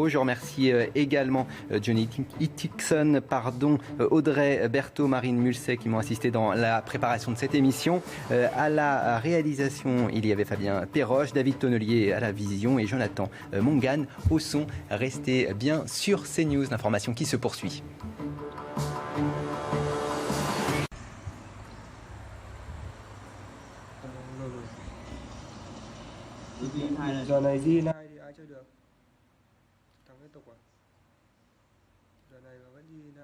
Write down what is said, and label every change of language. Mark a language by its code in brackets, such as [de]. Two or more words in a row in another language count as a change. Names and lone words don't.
[fr] Je remercie également Johnny Hickson, Audrey Berthaud, Marine Mulset qui m'ont assisté dans la préparation de cette émission. À la réalisation, il y avait Fabien Perroche, David Tonnelier à la vision et Jonathan Mongane au son. Restez bien sur CNews, l'information qui se poursuit. [vi] Giờ này G9 thì ai chơi được? Thằng cái tục à? Giờ này mà vẫn G9.